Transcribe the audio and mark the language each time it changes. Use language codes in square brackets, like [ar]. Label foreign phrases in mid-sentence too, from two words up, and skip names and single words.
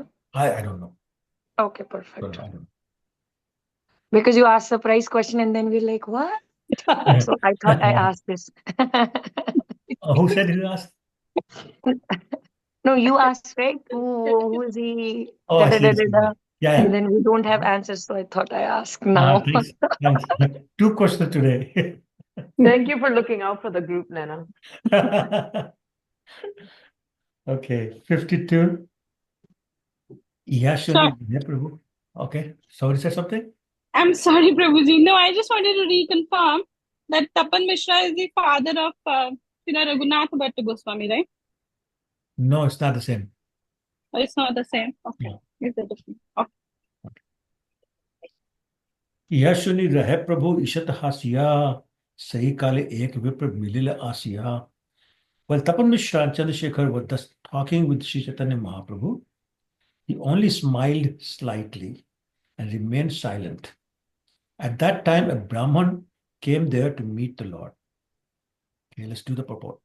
[en] I don't know. Okay, I perfect. don't know. Because you asked surprise question and then we're like, what? So I thought I asked this. Who said he asked? No, you asked, right? Who is he? Oh, Da, I da, see. da, I da, see. da. Yeah, And yeah. then we don't have answers, so I thought I ask now. Thanks. Thanks. Two questions today. Thank you for looking out for the group, Nana. Okay, 52. So, Yeah, Prabhu. Okay, somebody said something? I'm sorry, Prabhuji. No, I just wanted to reconfirm that Tapan Mishra is the father of Srila Raghunath Bhatta Goswami, right? No, it's not the same. Or it's not the same? Okay. No. Is it different? Okay. [bn] এই শুনি রহে প্রভু ঈষৎ হাসিয়া সেই কালে এক বিপ্র মিলিল আসিয়া. [en] Well, Tapan Mishra and Chandrasekhar were thus talking with Sri Chaitanya Mahaprabhu. He only smiled slightly and remained silent. At that time, a Brahman came there to meet the Lord. Okay, let's do the purport.